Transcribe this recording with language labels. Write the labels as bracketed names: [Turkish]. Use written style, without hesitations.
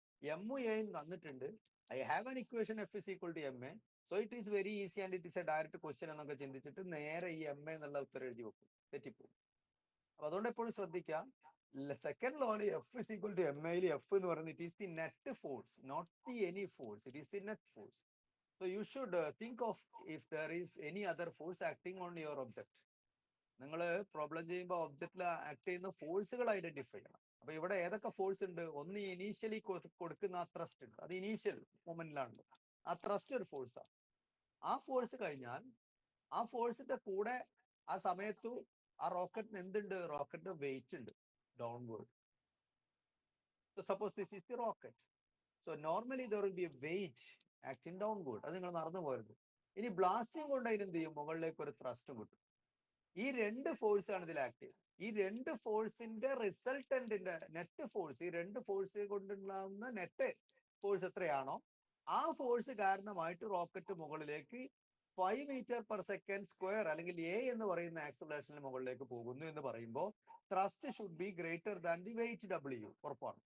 [Malayalam] M എയും തന്നിട്ടുണ്ട്. [English] I have an equation F is equal to M A, so it is very easy and it is a direct question [Malayalam] എന്നൊക്കെ ചിന്തിച്ചിട്ട് നേരെ ഈ M എന്നുള്ള ഉത്തരം എഴുതി വെക്കും, തെറ്റിപ്പോവും. അപ്പൊ അതുകൊണ്ട് എപ്പോഴും ശ്രദ്ധിക്കുക, [English] Second ലോയിൽ F is equal to M എയിൽ F എന്ന് പറയുന്നത് it is the net force, not the any force, it is the net force. So you should think of if there is any other force acting on your object. [Malayalam] നിങ്ങൾ problem ചെയ്യുമ്പോൾ ഒബ്ജക്റ്റിൽ act ചെയ്യുന്ന ഫോഴ്സുകൾ identify ചെയ്യണം. അപ്പൊ ഇവിടെ ഏതൊക്കെ force ഉണ്ട്? ഒന്ന് ഇനീഷ്യലി കൊടുക്കുന്ന ആ ത്രസ്റ്റ് ഉണ്ട്, അത് ഇനീഷ്യൽ മൊമെന്റിലാണല്ലോ. ആ ത്രസ്റ്റ് ഒരു ഫോഴ്സാണ്. ആ ഫോഴ്സ് കഴിഞ്ഞാൽ ആ ഫോഴ്സിന്റെ കൂടെ ആ സമയത്തു ആ റോക്കറ്റിന് എന്തുണ്ട്? റോക്കറ്റിന് വെയിറ്റ് ഉണ്ട്, downward. [English] So suppose this is the rocket. So normally there will be a weight acting downward. [Malayalam] അത് നിങ്ങൾ മറന്നു പോയത്. ഇനി ബ്ലാസ്റ്റിംഗ് കൊണ്ട് അതിനെന്ത് ചെയ്യും? മുകളിലേക്ക് ഒരു ത്രസ്റ്റ് കിട്ടും. ഈ രണ്ട് ഫോഴ്സ് ആണ് ഇതിൽ ആക്ട് ചെയ്യുന്നത്. ഈ രണ്ട് ഫോഴ്സിന്റെ റിസൾട്ടന്റിന്റെ നെറ്റ് ഫോഴ്സ്, ഈ രണ്ട് ഫോഴ്സ് കൊണ്ടുണ്ടാകുന്ന നെറ്റ് ഫോഴ്സ് എത്രയാണോ ആ ഫോഴ്സ് കാരണമായിട്ട് റോക്കറ്റ് മുകളിലേക്ക് 5 മീറ്റർ പെർ സെക്കൻഡ് സ്ക്വയർ അല്ലെങ്കിൽ എ എന്ന് പറയുന്ന ആക്സിലറേഷന് മുകളിലേക്ക് പോകുന്നു എന്ന് പറയുമ്പോൾ [English] Thrust should be greater than the weight W. [Malayalam] ഉറപ്പാണ്.